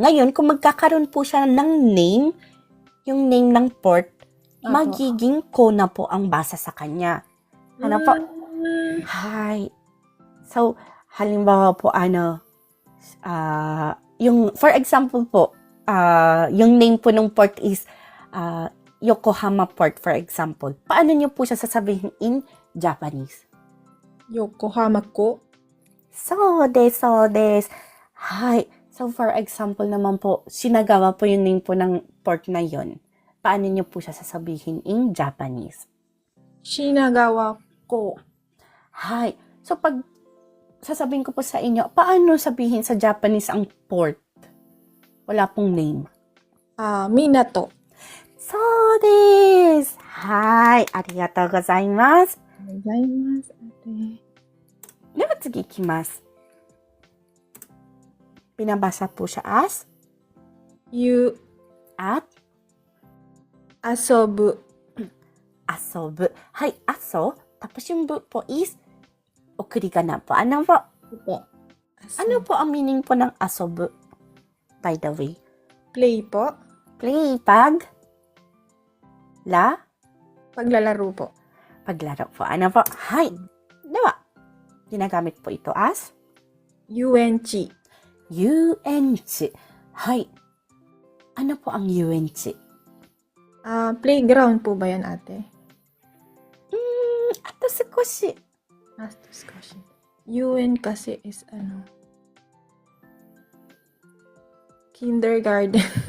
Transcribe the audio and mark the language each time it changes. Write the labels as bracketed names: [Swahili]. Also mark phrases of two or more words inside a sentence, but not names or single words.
[Filipino] Ngayon, kung magkakaroon po siya ng name, yung name ng port, magiging ko na po ang basa sa kanya. Ano po? Hi. So, halimbawa po, yung, [English] for example [Filipino] po, yung name po ng port is Yokohama Port, [English] for example. [Filipino] Paano nyo po siya sasabihin [English] in Japanese? [Japanese] 横浜港. そうです。はい. [Filipino] So, [English] for example [Filipino] naman po, Shinagawa po yung name po ng port na yon. Paano nyo po siya sasabihin [English] in Japanese? [Japanese] 品川港. はい. [Filipino] So, pag sasabihin ko po sa inyo, paano sabihin sa Japanese ang port? Wala pong name. [Japanese] 港. そうです。はい. ありがとうございます. ございます, ate. では次いきます。 [Filipino] Binabasa po siya as at [Japanese] 遊ぶ. 遊ぶ。はい、あそ. [Filipino] Tapos yung bu po is 送り仮名 po. Ano po? Po. Ano po ang meaning po ng asobu? [English] By the way. [Filipino] Play po. Play, pag? Paglalaro po. Paglaro po. Ano po? Hai. Diba? Ginagamit po ito as? [Japanese] 遊園地. 遊園地。はい. [Filipino] Ano po ang yuenchi? Playground po ba yan, ate? [Japanese] あと少し. [English] Discussion. [Filipino] Yuen kasi is kindergarten.